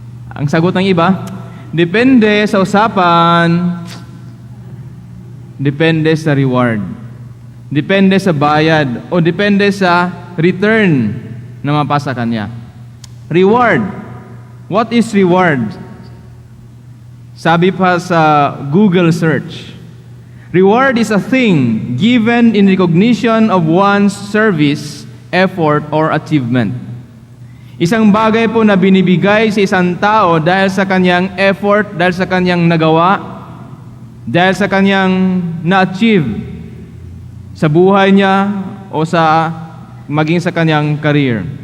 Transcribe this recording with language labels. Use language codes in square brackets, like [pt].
[tl] Ang sagot ng iba, depende sa usapan, depende sa reward, depende sa bayad, o depende sa return na mapasa kanya. [en] Reward. What is reward? [tl] Sabi pa sa [en] Google search, reward is a thing given in recognition of one's service, effort, or achievement. [tl] Isang bagay po na binibigay sa isang tao dahil sa kanyang effort, dahil sa kanyang nagawa, dahil sa kanyang na-achieve sa buhay niya o maging sa kanyang career.